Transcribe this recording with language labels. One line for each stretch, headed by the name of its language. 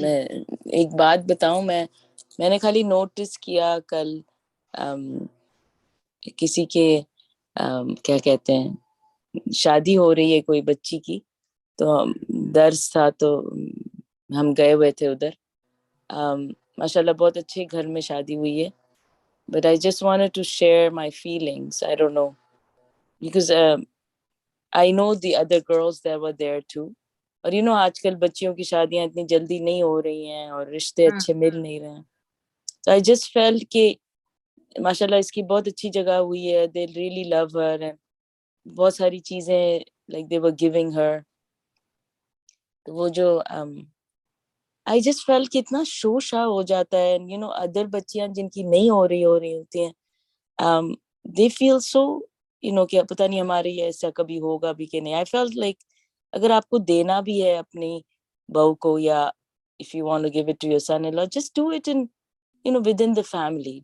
Urdu: میں ایک بات بتاؤں, میں نے خالی نوٹس کیا کل کسی کے کیا کہتے ہیں شادی ہو رہی ہے کوئی بچی کی, تو درس تھا تو ہم گئے ہوئے تھے ادھر. ماشاءاللہ بہت اچھے گھر میں شادی ہوئی ہے.
English: But I just wanted to share my feelings. I don't know. Because I know the other girls that were there too.
Urdu: اور آج کل بچیوں کی شادیاں اتنی جلدی نہیں ہو رہی ہیں اور رشتے اچھے مل نہیں رہے ہیں.
English: So I just felt
Urdu: کہ ماشاءاللہ اس کی بہت اچھی جگہ ہوئی ہے.
English: They really love her and
Urdu: بہت ساری چیزیں
English: like they were giving her.
Urdu: تو وہ جو
English: I just felt
Urdu: کہ اتنا شوشا ہو جاتا ہے. ادر بچیاں جن کی نہیں ہو رہی ہوتی ہیں,
English: they feel so
Urdu: کہ پتہ نہیں ہمارے ایسا کبھی ہوگا بھی کہ نہیں.
English: I felt like
Urdu: اگر آپ کو دینا بھی ہے اپنی بہو کو یا
English: if you want to give it to your son-in-law, just do it in within the family.